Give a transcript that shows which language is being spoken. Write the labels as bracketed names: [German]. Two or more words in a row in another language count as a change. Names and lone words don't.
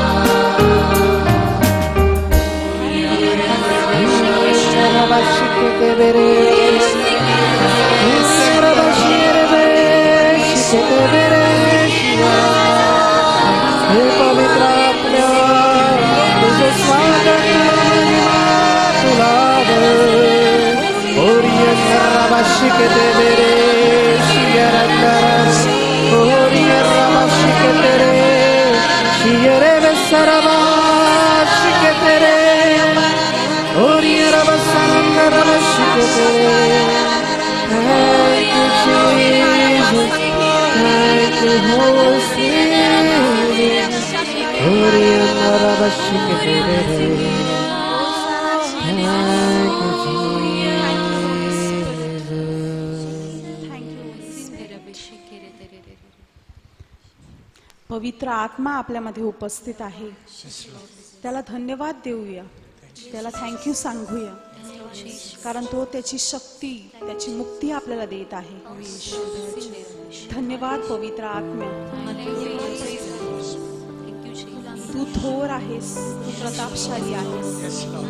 [Marathi] हे पवित्र आत्मा, तुझे स्वागत तुला दे। ओरियन रबाशिकते मेरे शियरंदर, ओरियन रबाशिकते रे शियरे बेसरबाशिकते रे, ओरियन रबासनंदर रबाशिकते रे। [English] Thank you, Jesus. Thank you, Holy Spirit. Orion Rabashikete. Thank you, Jesus. [Marathi] पवित्र आत्मा आपल्यामध्ये उपस्थित आहे, त्याला धन्यवाद देऊया, त्याला थँक्यू सांगूया, कारण तो त्याची शक्ती, त्याची मुक्ती आपल्याला देत आहे. धन्यवाद पवित्र आत्मा, तू थोर आहेस, तू प्रतापशाली आहेस.